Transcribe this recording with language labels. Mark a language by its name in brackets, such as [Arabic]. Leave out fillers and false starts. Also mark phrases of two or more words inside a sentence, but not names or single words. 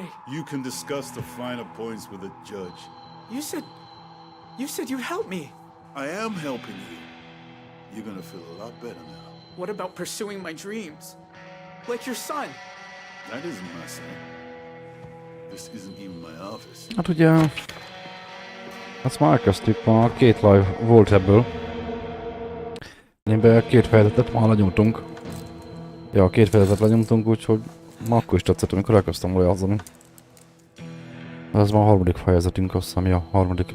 [English] You can discuss the finer points with a judge. You said you'd help me. I am helping you. You're gonna feel a lot better now. What about pursuing my dreams? Like your son. That isn't my son. This isn't even my office. [Hungarian] Hát ugye... Azt már elkezdtük, ma 2 live volt ebből. Énbe 2 fejezetet már lenyomtunk. Ja, 2 fejezetet lenyomtunk, úgyhogy ma akkor is tetszett, amikor elkezdtem volna játszani. Ez már a 3. fejezetünk, azt hiszem, ja, 3.